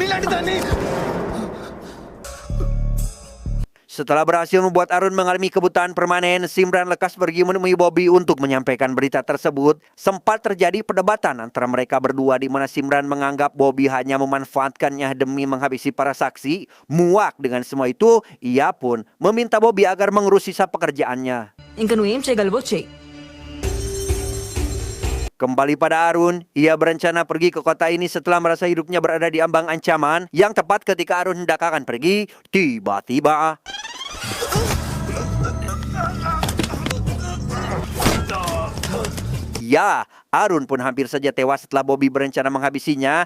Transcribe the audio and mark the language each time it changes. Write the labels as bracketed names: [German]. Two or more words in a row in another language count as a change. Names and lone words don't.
[Indonesian] Setelah berhasil membuat Arun mengalami kebutaan permanen, Simran lekas pergi menemui Bobby untuk menyampaikan berita tersebut. Sempat terjadi perdebatan antara mereka berdua di mana Simran menganggap Bobby hanya memanfaatkannya demi menghabisi para saksi. Muak dengan semua itu, ia pun meminta Bobby agar mengurus sisa pekerjaannya. [Telugu] ఇంక నువ్వేం చేయగలవో చెయ్యి. [Indonesian] Kembali pada Arun, ia berencana pergi ke kota ini setelah merasa hidupnya berada di ambang ancaman. Yang tepat ketika Arun hendak akan pergi, tiba-tiba ya, Arun pun hampir saja tewas setelah Bobby berencana menghabisinya.